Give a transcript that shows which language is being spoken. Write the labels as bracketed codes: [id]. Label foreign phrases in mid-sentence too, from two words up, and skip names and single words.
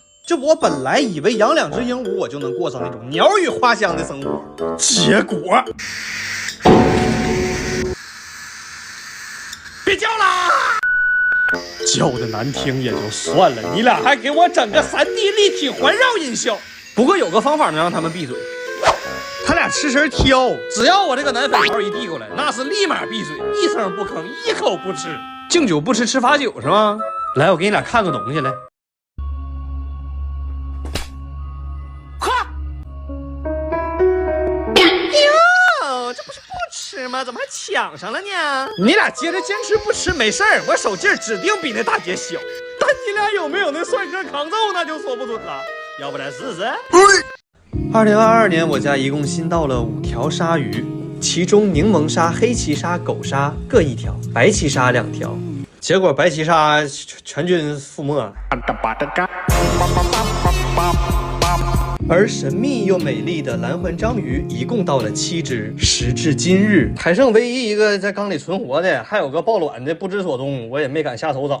[zh] 這我本來以為養2隻鸚鵡我就能過上那種鳥語花香的生活，結果別叫啦！叫的難聽也就算了，你倆還給我整個3D 立體環繞音效。不過有個方法能讓他們閉嘴，他倆吃聲挑，只要我這個南粉條一遞過來，那是立馬閉嘴，一聲不吭，一口不吃。敬酒不吃吃罰酒是嗎？來，我給你倆看個東西來。怎麼還搶上了呢？你倆接着堅持不吃沒事兒，我手勁指定比那大姐小，但你倆有沒有那帥哥抗揍那就說不準了，要不然試試。2022年我家一共新到了5條鯊魚，其中檸檬鯊、黑鰭鯊、狗鯊各1條，白鰭鯊2條，結果白鰭鯊全軍覆沒。而神秘又美麗的藍環章魚一共到了7隻，時至今日還剩唯一一個在缸裡存活的，還有個抱卵的不知所蹤，我也沒敢下手找。